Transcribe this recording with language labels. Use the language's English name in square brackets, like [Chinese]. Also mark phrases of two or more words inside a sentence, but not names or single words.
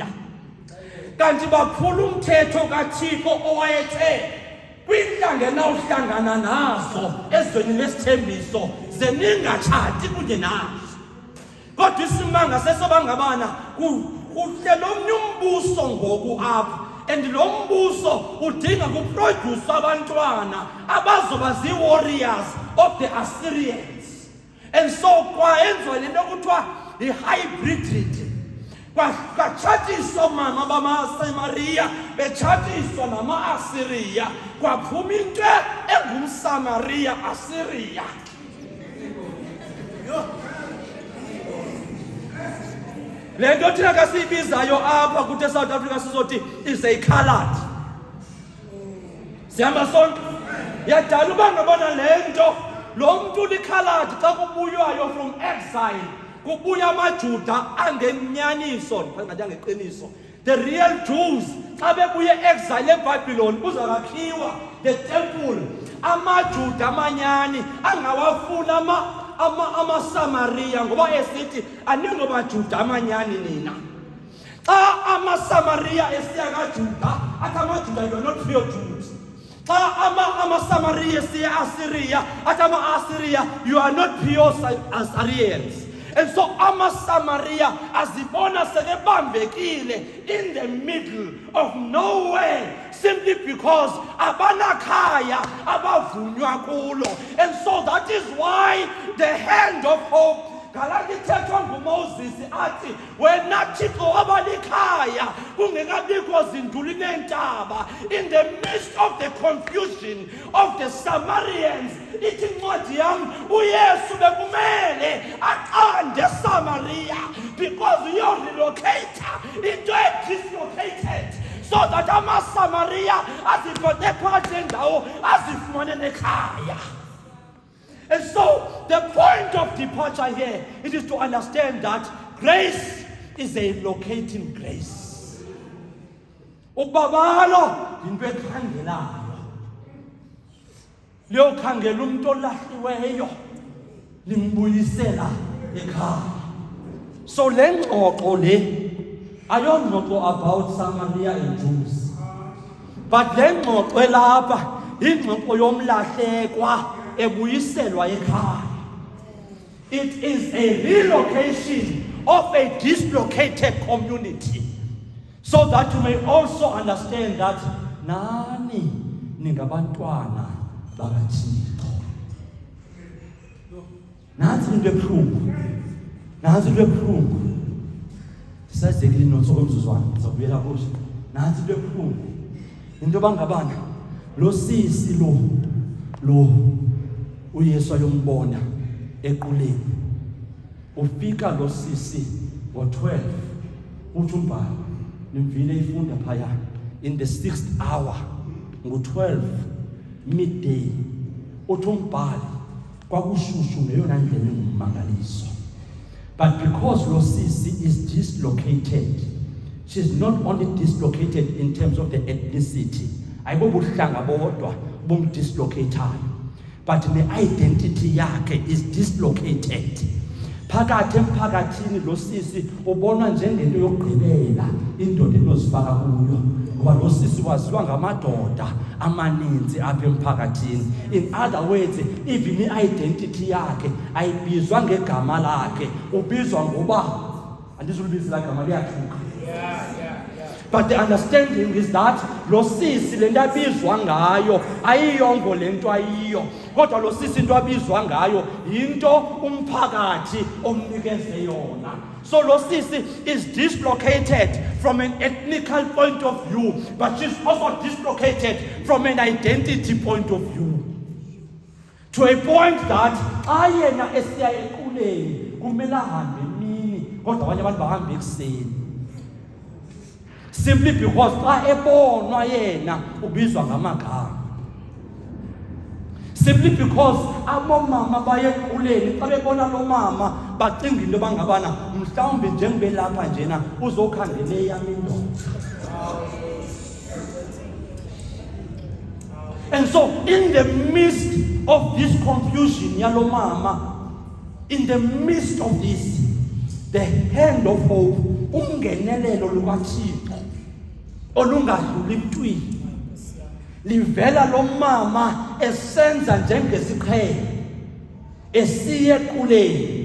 [Xhosa] Kanti baphula umthetho kaThixo owayethe kwintlanga enawuhlangana nazo ezweni lesithembiso ze ningatshati kunye nazo. Kodwa isimanga sesobangabana kuhle lomnye umbuso ngoku apha, and lo mbuso udinga kuproduce abantwana abazoba zii- [English] warriors of the Assyrians. And so [Xhosa] kwaenziwa lento kuthiwa yi-hybrid. Kwatshatiswa mama bamaSamariya betshatiswa nama-Asiriya, kwaphuma into engumSamariya Asiriya. Le nto thina kasiyibizayo apha kuthi eSouth Africa sizothi [English] is a coloured. [Xhosa] Sihamba sonke. Yadala uba ngabona le nto, lo mntu ulikhaladi xa kubuywayo [English] from exile, [Xhosa] kubuya amaJuda angenyaniso, ngathi angeqiniso. [English] The real Jews [Xhosa] xa bebuye [English] exile [Xhosa] eBabylon kuzakakhiwa [English] the temple. [Xhosa] AmaJuda amanyani angawafuna amaSamariya ngoba esithi aningobaJuda amanyani nina. Xa amaSamariya esiya kaJuda athi amaJuda, [English] you are not real Jews. [Xhosa] Xa amaSamariya esiya Assyria athi ama-Assyria, [English] you are not pure Assyrians. And so [Xhosa] amaSamaria azibona sekebambekile [English] in the middle of nowhere, simply because [Xhosa] abanakhaya abavunywa kulo. [English] And so that is why the hand of hope [Xhosa] kalakithethwa nguMoses athi wena Thixo wabalikhaya kungekabikho zinduli neentaba. [English] In the midst of the confusion of the Samaritans, [Xhosa] ithi incwadi yami uYesu bekumele aqande eSamaria because uyorelocator into dislocated, [English] so that [Xhosa] amaSamaria azibone phakathi endawo azifumane nekhaya. [English] And so the point of departure here, it is to understand that grace is a locating grace. [Xhosa] Ubabalo into ekhangelayo, liyokhangela umuntu olahliweyo limbuyisela ekhaya. So le ngxoxo le ayongxoxo [English] about Samaria and Jews, [Xhosa] but le ngxoxo elapha ingxoxo yomlahlekwa ebuyiselwa ekhaya. [English] It is a relocation of a dislocated community, so that you may also understand that [Xhosa] nani ningabantwana bakaThixo. Nansi into ebuhlungu, nansi into ebuhlungu. Sisazekile nothola umzuzwana sizobuyela kuso. Nansi into ebuhlungu, into bangabana lo sisi lo uYesu ayombona equleni. Ufika lo sisi ngo-12, uthi umbhalo nimvile ifunda phaya, [English] in the 6th hour, [Xhosa] ngo-12 midday, uthi umbhalo kwakushushu ngeyona ndlela engumangaliso. [English] But because [Xhosa] lo sisi [English] is dislocated, she's not only dislocated in terms of the ethnicity, [Xhosa] ayibobuhlanga bodwa bomdislocator, [English] but the identity yakhe is dislocated. [Xhosa] Phakathi emphakathini lo sisi ubonwa njengento yokugqibela indoda enozifaka kuyo, ngoba lo sisi waziwa ngamadoda amaninzi apha emphakathini. [English] In other words, even [Xhosa] i-identity yakhe ayibizwa ngegama lakhe, ubizwa ngoba andizulibizela igama liyathuka. [English] But the understanding is that [Xhosa] lo sisi lento abizwa ngayo ayiyongo lento ayiyo, kodwa lo sisi into abizwa ngayo into umphakathi omnikeze yona. [English] So [Xhosa] lo sisi [English] is dislocated from an ethnical point of view, but she's also dislocated from an identity point of view, to a point that [Xhosa] ayena esiya equleni kumele ahambe emini kodwa abanye abantu bahambe ekuseni, [English] simply because [Xhosa] xa ebonwa yena ubizwa ngamagama. Simply because abomama baye equleni xa bebona lo mama bacinga into bangabana mhlawumbe njengobe lapha njena uzokhangele yami indoda. [English] And so in the midst of this confusion [Xhosa] yalo mama, [English] in the midst of this, the hand of hope, [Xhosa] ungenelelo lukaThixo olungadluli mntwini livela lo mama esenza njengesiqhelo esiye equleni.